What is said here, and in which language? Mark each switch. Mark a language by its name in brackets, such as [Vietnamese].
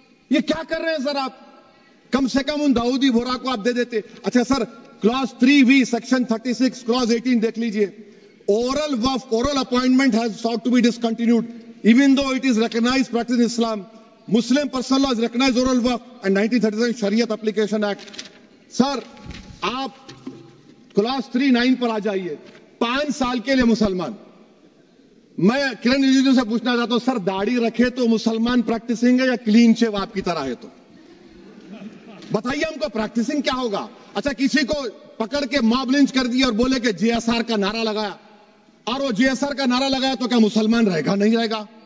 [Urdu] یہ کیا کر رہے ہیں سر آپ؟ کم سے کم ان داؤدی بورا کو آپ دے دیتے. اچھا سر, کلاس 3V سیکشن 36 کلاس 18 دیکھ لیجئے. [English] Oral appointment has sought to be discontinued even though it is recognized practice in Islam. Muslim personal law is recognized oral waqf and 1937 Shariat Application Act. [Urdu] سر آپ کلاس 3-9 پر آ جائیے. 5 سال کے لیے مسلمان, میں کرن رجیجو سے پوچھنا چاہتا ہوں, سر داڑھی رکھے تو مسلمان پریکٹسنگ ہے یا کلین شیو آپ کی طرح ہے؟ تو بتائیے ہم کو پریکٹسنگ کیا ہوگا؟ اچھا, کسی کو پکڑ کے ماب لنچ کر دیا اور بولے کہ جے ایس آر کا نعرہ لگایا, اور وہ جے ایس آر کا نعرہ لگایا تو کیا مسلمان رہے گا؟ نہیں رہے گا.